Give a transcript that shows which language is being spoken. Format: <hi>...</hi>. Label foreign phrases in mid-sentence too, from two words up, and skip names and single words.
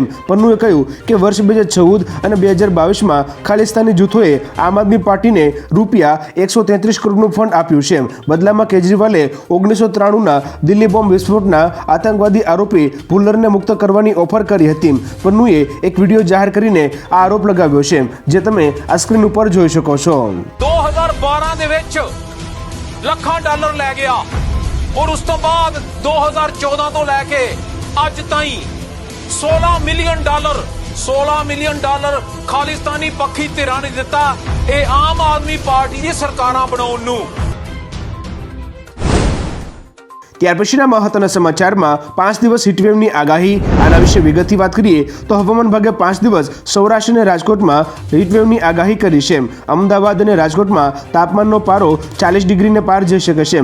<gu>પન્નુએ કહ્યું કે વર્ષ 2014 અને 2022માં ખાલિસ્તાની જૂથોએ આમ આદમી પાર્ટીને ₹133 કરોડનું ફંડ આપ્યું છે। બદલામાં કેજરીવાલે 1993ના દિલ્હી બોમ્બ વિસ્ફોટના આતંકવાદી આરોપી ભુલ્લરને મુક્ત કરવાની ઓફર કરી હતી। પન્નુએ એક વિડીયો જાહેર કરીને આ આરોપ લગાવ્યો છે, જે તમે આ સ્ક્રીન ઉપર જોઈ શકો છો।</gu> <pa>2012 ਦੇ ਵਿੱਚ ਲੱਖਾਂ ਡਾਲਰ ਲੈ ਗਿਆ ਔਰ ਉਸ ਤੋਂ ਬਾਅਦ 2014 ਤੋਂ ਲੈ ਕੇ ਅੱਜ ਤਾਈਂ 16</pa> <en>million dollar</en> <pa>ਖਾਲਿਸਤਾਨੀ ਪੱਖੀ ਧਿਰਾਂ ਨੇ ਦਿੱਤਾ। ਇਹ ਆਮ ਆਦਮੀ ਪਾਰਟੀ ਦੀ ਸਰਕਾਰਾਂ ਬਣਾਉਣ ਨੂੰ।</pa> <gu>ત્યાર પછીના મહત્વના સમાચારમાં 5 દિવસ હીટવેવની આગાહી, આના વિશે વિગતથી વાત કરીએ તો હવામાન વિભાગે 5 દિવસ સૌરાષ્ટ્ર અને રાજકોટમાં હીટવેવની આગાહી કરી છે। અમદાવાદ અને રાજકોટમાં તાપમાનનો પારો 40 ડિગ્રીને પાર જઈ શકે છે।</gu>